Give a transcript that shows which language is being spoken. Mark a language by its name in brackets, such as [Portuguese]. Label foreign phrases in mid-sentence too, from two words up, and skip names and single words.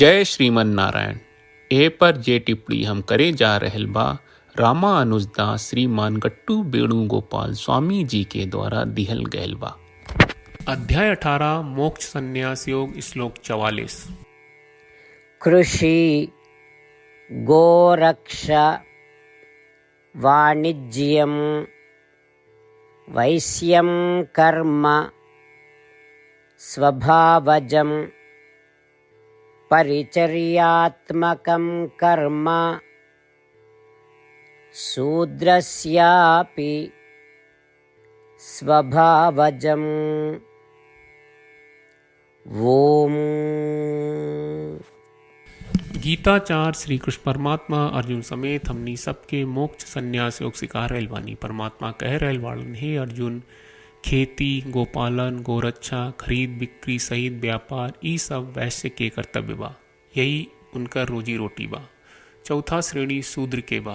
[Bhojpuri] जय श्रीमन नारायण। ए पर जे टिप्पणी हम करे जा रहल बा रामानुजदास श्रीमान गट्टू वेणुगोपाल स्वामी जी के द्वारा दिहल गयल बा। अध्याय 18 मोक्ष संन्यास योग श्लोक 44। [Sanskrit] कृषि गोरक्ष वाणिज्यं वैश्यं कर्म स्वभावजं परिचर्यात्मकं कर्म शूद्रस्यापि स्वभावजम्। ओम। [Bhojpuri] गीताचार्य श्री कृष्ण परमात्मा अर्जुन समेत हमनी सबके मोक्ष संन्यास योग सिखा रहल बानी। परमात्मा कह रहल बाड़न, हे अर्जुन, खेती, गोपालन, गोरक्षा, खरीद बिक्री सहित व्यापार ई सब वैश्य के कर्तव्य बा, यही उनका रोजी रोटी बा। चौथा श्रेणी शूद्र के बा।